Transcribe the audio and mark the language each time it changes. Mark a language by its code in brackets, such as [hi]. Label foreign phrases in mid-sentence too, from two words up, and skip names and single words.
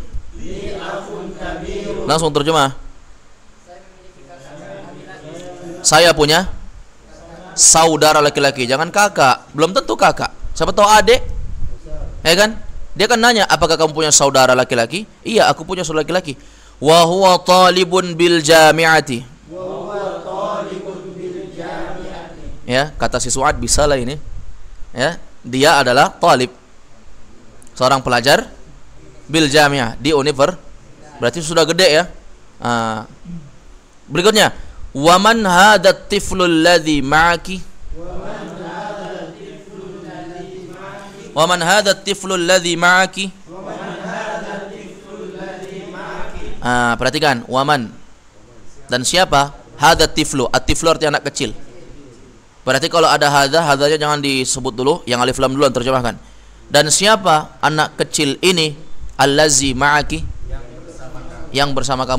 [id] Langsung terjemah. Saya punya saudara laki-laki, jangan kakak. Belum tentu kakak. Siapa tahu adik. Ya kan? Dia kan nanya, apakah kamu punya saudara laki-laki? Iya, aku punya saudara laki-laki. [ar] وهو طالب بالجامعة. [id] Ya, kata si Su'ad bisa lah ini. Ya, dia adalah talib. Seorang pelajar [ar] بالجامعة [id] di universitas. Berarti sudah gede ya. Berikutnya, [ar] ومن هذا الطفل الذي معك. ومن هذا الطفل الذي معك. [id] Perhatikan, waman. [ar] Dan siapa? هذا الطفل. [id] At-tiflu artinya anak kecil. Berarti kalau ada hadanya jangan disebut dulu, yang alif lam dulu yang terjemahkan. Dan siapa anak kecil ini? [ar] الذي معك, [id] yang bersama kamu.